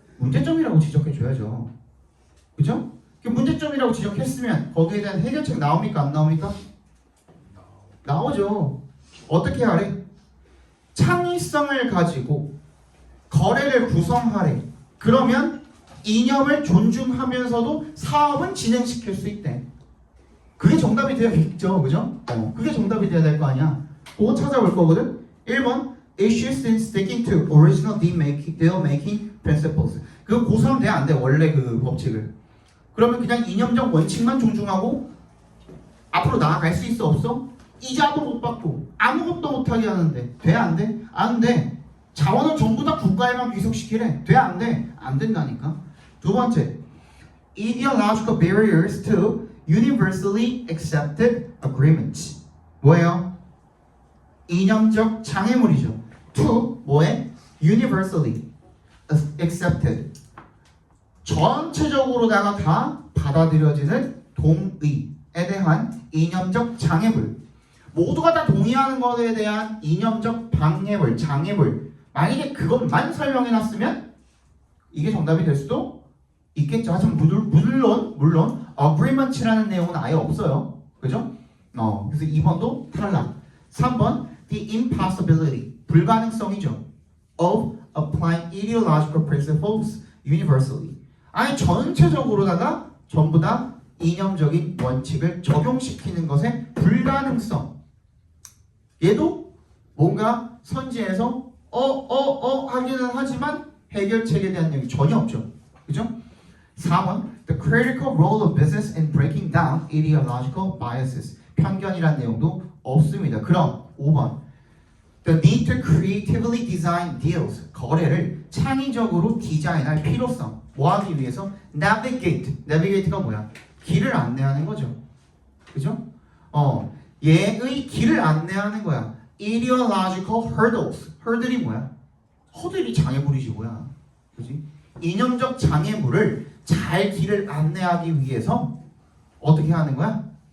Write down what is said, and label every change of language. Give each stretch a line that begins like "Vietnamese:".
Korean: 문제점이라고 지적해줘야죠. 그죠? 그 문제점이라고 지적했으면 거기에 대한 해결책 나옵니까? 안 나옵니까? 나오죠. 어떻게 하래? 창의성을 가지고 거래를 구성하래. 그러면 이념을 존중하면서도 사업은 진행시킬 수 있대. 그게 정답이 되어야겠죠. 그죠? 그게 정답이 돼야 될 거 아니야. 그거 찾아볼 거거든.
English: 1번 Issues in sticking to original deal-making principles.
Korean: 그거 고수하면 돼? 안 돼? 원래 그 법칙을. 그러면 그냥 이념적 원칙만 존중하고 앞으로 나아갈 수 있어? 없어? 이자도 못 받고 아무것도 못하게 하는데 돼? 안 돼? 안 돼. 자원은 전부 다 국가에만 귀속시키래. 돼? 안 돼? 안 된다니까.
English: 두 번째 Ideological barriers to universally accepted agreements.
Korean: 뭐예요? 이념적 장애물이죠. to 뭐에?
English: universally accepted
Korean: 전체적으로다가 다 받아들여지는 동의에 대한 이념적 장애물 모두가 다 동의하는 것에 대한 이념적 방해물, 장애물. 만약에 그것만 설명해놨으면 이게 정답이 될 수도 있겠죠. 하지만 물론 agreement라는 내용은 아예 없어요. 그죠? 그래서 2번도 탈락. 3번
English: the impossibility
Korean: 불가능성이죠.
English: of applying ideological principles universally.
Korean: 아니 전체적으로다가 전부 다 이념적인 원칙을 적용시키는 것의 불가능성. 얘도 뭔가 선지에서 하기는 하지만 해결책에 대한 내용이 전혀 없죠. 그죠?
English: 4번 The critical role of business in breaking down ideological biases.
Korean: 편견이란 내용도 없습니다.
English: 그럼 5번 The need to creatively design deals.
Korean: 거래를 창의적으로 디자인할 필요성. 뭐 하기 위해서? Navigate가 뭐야? 길을 안내하는 거죠. 그죠? 얘의 길을 안내하는 거야.
English: Ideological hurdles.
Korean: hurdle이 뭐야? 허들이 장애물이지 뭐야. 그지? 이념적 장애물을 잘 길을 안내하기 위해서 어떻게 하는 거야?